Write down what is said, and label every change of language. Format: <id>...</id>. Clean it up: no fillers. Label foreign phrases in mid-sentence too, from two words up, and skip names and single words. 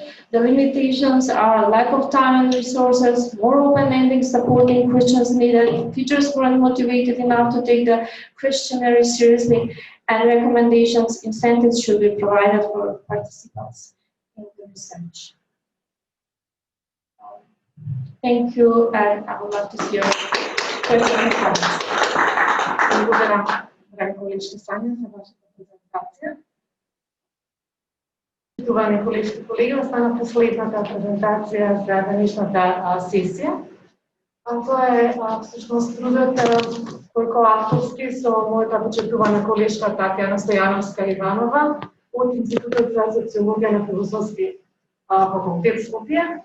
<en>The limitations are lack of time and resources, more open-ending supporting questions needed, teachers weren't motivated enough to take the questionnaire seriously, and recommendations, incentives should be provided for participants in the research. Thank you, and I would love to see your questions and comments.</en> <mk>Благодарам, драги колежки Сања, за вашата презентација. Почитувани колежки колеги, остана последната презентација за денешната сесија. Тоа е всушност трудот кој авторски со мојата почитувана колежка Татјана Стојановска Иванова од Институтот за социологија на Филозофски факултет Скопје.</mk>